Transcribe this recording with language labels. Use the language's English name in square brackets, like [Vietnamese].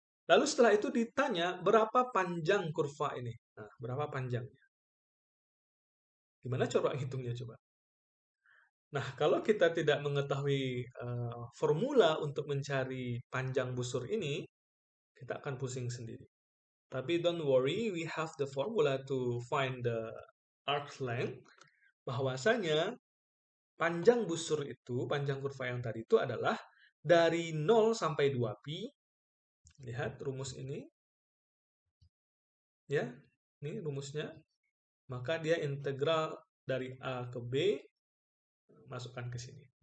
[Indonesian] Lalu setelah itu ditanya berapa panjang kurva ini. Nah, berapa panjangnya? Gimana coba hitungnya coba? Nah, kalau kita tidak mengetahui formula untuk mencari panjang busur ini, kita akan pusing sendiri. Tapi [English] don't worry, we have the formula to find the arc length. [Indonesian] Bahwasanya panjang busur itu, panjang kurva yang tadi itu adalah dari 0 sampai 2pi. Lihat rumus ini. Ya, ini rumusnya. Maka dia integral dari A ke B, masukkan ke sini.